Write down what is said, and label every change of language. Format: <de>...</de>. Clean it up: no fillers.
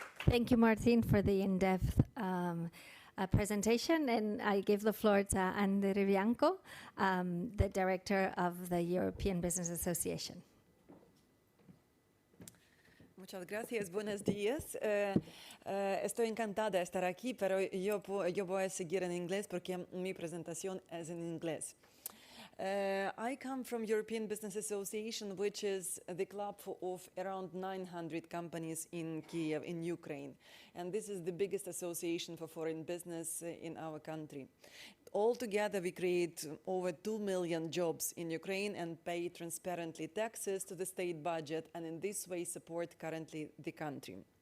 <en>Thank you, Martin, for the in-depth presentation, and I give the floor to Andre Bianco, the Director of the European Business Association.</en> <es>Muchas gracias, buenos días. Estoy encantada de estar aquí, pero yo voy a seguir en inglés porque mi presentación es en inglés.</es> <en>I come from European Business Association, which is the club of around 900 companies in Kiev, in Ukraine. And this is the biggest association for foreign business in our country. Altogether, we create over 2 million jobs in Ukraine and pay transparently taxes to the state budget, and in this way support currently the country.</en>